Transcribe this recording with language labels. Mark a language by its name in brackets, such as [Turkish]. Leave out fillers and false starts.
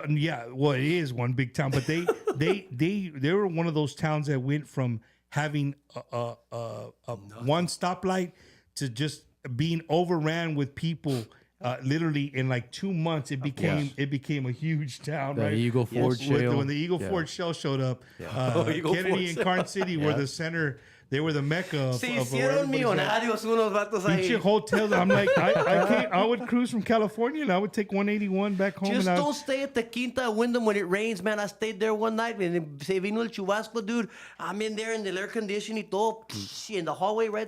[English] Yeah, well, it is one big town, but they were one of those towns that went from having one stoplight to just being overran with people. Literally in like 2 months, it became a huge town. The right? Eagle Ford shell. When the Eagle Ford shell showed up, Kennedy and Carn City were the center. They were the mecca of [Spanish] hicieron millonarios unos vatos ahí. [English] hotels. I'm like, I would cruise from California and I would take 181 back home. Just don't stay at the Quinta Wyndham when it rains, man. I stayed there one night and [Spanish] se vino el chubasco, [English] dude. I'm in there in the air conditioning, todo in the hallway, right?